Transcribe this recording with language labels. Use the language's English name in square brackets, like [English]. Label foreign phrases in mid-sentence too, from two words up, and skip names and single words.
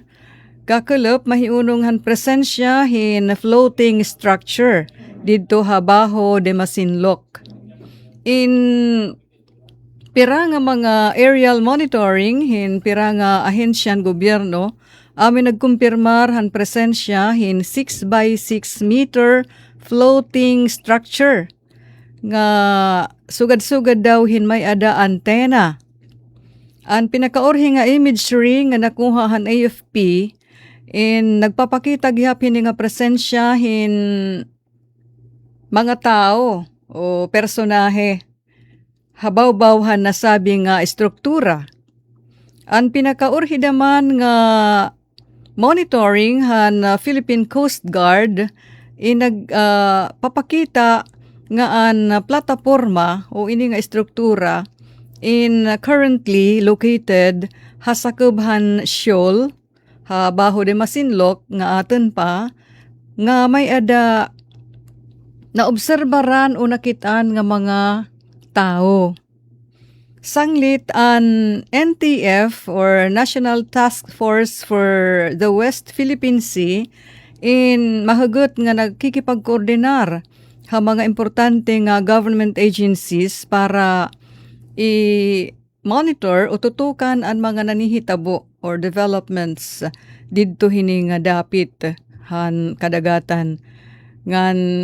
[Waray] Kakulop mahiunong han presensya hin [English] floating structure [Waray] didto habaho de Masinloc. In pira nga mga [English] aerial monitoring [Waray] hin pira nga ahensyan gobyerno amin nagkumpirmar han presensya hin [English] 6 by 6 meter floating structure [Waray] nga sugad-sugad daw hin may ada antena. Ang pinakaorhi nga imagery nga nakuha han AFP in nagpapakita gihapon nga presensya hin mga tao o personahe habaw-bawhan na sabi nga struktura. Ang pinakaurhi naman nga monitoring han Philippine Coast Guard papakita nga an plataporma o ini nga struktura in [English] currently located [Waray] hasakubhan shoal ha baho de Masinloc nga aton pa nga may ada naobserbaran o nakitaan nga mga tao. Sanglit an NTF or National Task Force for the West Philippine Sea in mahugot nga nagkikipagkoordinar ha mga importante nga [English] government agencies [Waray] para i-monitor o tutukan ang mga nanihitabo or developments didto hini nga dapit han kadagatan ngan